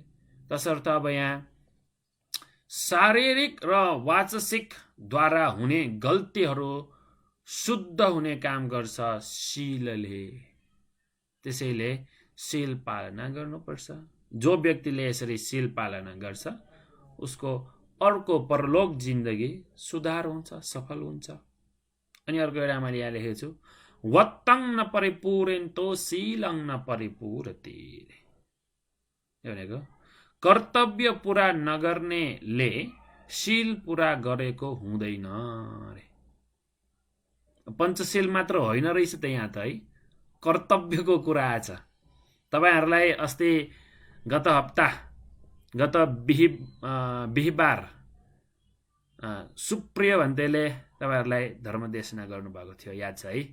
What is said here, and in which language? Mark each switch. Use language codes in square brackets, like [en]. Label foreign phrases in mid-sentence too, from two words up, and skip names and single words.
[ne] तसर्थ अब यहाँ शारीरिक र वाचसिक द्वारा हुने गल्तीहरू शुद्ध हुने काम गर्छ शीलले। त्यसैले शील पालना गर्नुपर्छ। जो व्यक्तिले यसरी शील पालना गर्छ उसको अर्को परलोक जिन्दगी सुधार हुन्छ, सफल हुन्छ। अनि अर्को एउटा मैले यहाँ लेखेको छु, [pi] वत्तं न परिपूरेन्तो शीलं न परिपूरते। [ne] यो भनेको कर्तव्य पुरा नगर्नेले शील पुरा गरेको हुँदैन रे। पञ्चशील मात्र होइन रहेछ त यहाँ त है, कर्तव्यको कुरा आछ। तपाईहरुलाई अस्ति गत बिहिबार सुप्रिय भन्तेले तपाईहरुलाई धर्मदेशना गर्नुभएको थियो, याद छ है?